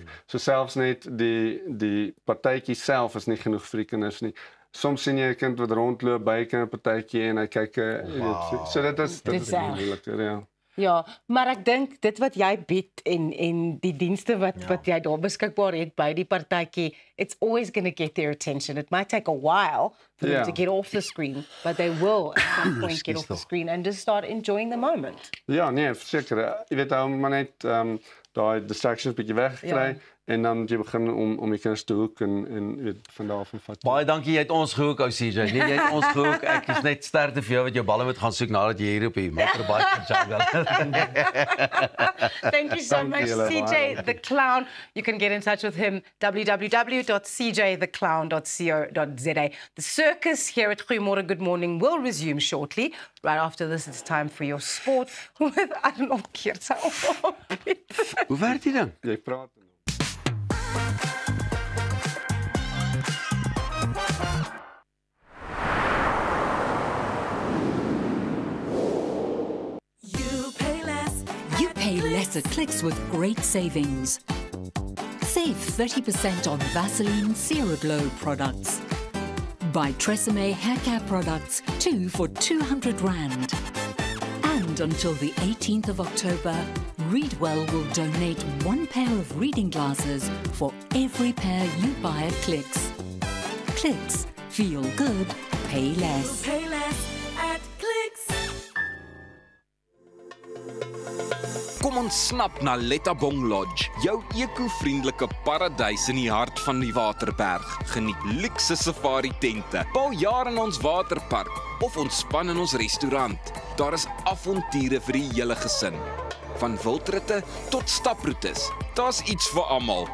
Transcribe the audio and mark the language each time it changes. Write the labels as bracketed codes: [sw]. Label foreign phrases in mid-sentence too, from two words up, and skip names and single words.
[af] So selfs net die partytjie self is nie genoeg vir die kinders nie. Soms sien jy 'n kind wat rondloop by 'n kinderpartytjie en hy kyk so dit is moeiliker, ja. Ja, maar ek dink dit wat jy bied en die dienste wat jy daar beskikbaar het by die partytjie, [en] it's always going to get their attention. It might take a while for them to get off the screen, but they will at some point get off the screen and just start enjoying the moment. [af] Ja, nee, verseker. Jy weet maar net daai distractions bietjie wegkry en dan jy begin om die kinders te hoek en weet van daar af en vat. Baie dankie, jy het ons gehoek ou CJ. Nee, jy het ons gehoek. Ek is net sterkte vir jou wat jou balle moet gaan soek nadat jy hier op die motorbike kan jungle. [en] Thank you so much, CJ the Clown. You can get in touch with him, www.cjtheclown.co.za. The circus here at Goeiemorgen Good Morning will resume shortly. Right after this, it's time for your sport with, I don't know, Kirsa. [af] Hoe werk die ding? Jy praat. [en] Less at Clicks with great savings. Save 30% on Vaseline CeraGlow products. Buy Tresemme hair care products, 2 for R200. And until the 18th of October, Readwell will donate 1 pair of reading glasses for every pair you buy at Clicks. Clicks. Feel good. Pay less. Pay less at Clicks. [af] Kom ons snap na Lettabong Lodge, jou eco-vriendelike paradys in die hart van die Waterberg. Geniet luukse safari tente, bou jaar in ons waterpark of ontspan in ons restaurant. Daar is avonture vir die hele gesin. Van wildritte tot staproetes, daar's iets vir almal.